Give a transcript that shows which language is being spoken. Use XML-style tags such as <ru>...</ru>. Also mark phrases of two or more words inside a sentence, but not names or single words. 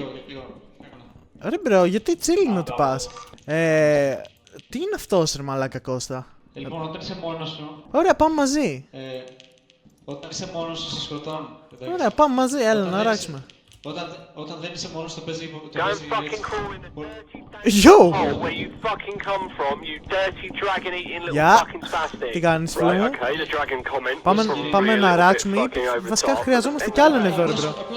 <el>Ρε μπρο, γιατί τσίλι είναι ότι πας? Τι είναι αυτός ρε μαλάκα Κώστα? Λοιπόν, όταν είσαι μόνος σου, Ωραία, πάμε μαζί. όταν είσαι μόνος σου, σε σκοτώνουν. Ωραία, πάμε μαζί, έλα να ράξουμε. Όταν δεν είσαι μόνος, το παίζει.</el> <en>Go and fucking crawl in the dirty Yo! hole where you fucking come from, you dirty dragon eating little</en> <el>Γεια.</el> <en>fucking spastic.</en> <el>Τι κάνεις φίλε</el> <en>Right,</en> <el>μου?</el> <en>okay, the dragon comment was probably</en> <el>Πάμε</el> <en>a</en> <el>να</el> <en>little bit</en> <el>ράξουμε ή</el> <en>fucking over the</en> <el>βασικά</el> <en>top.</en> <el>χρειαζόμαστε κι άλλον εδώ ρε μπρο. Απλώς</el>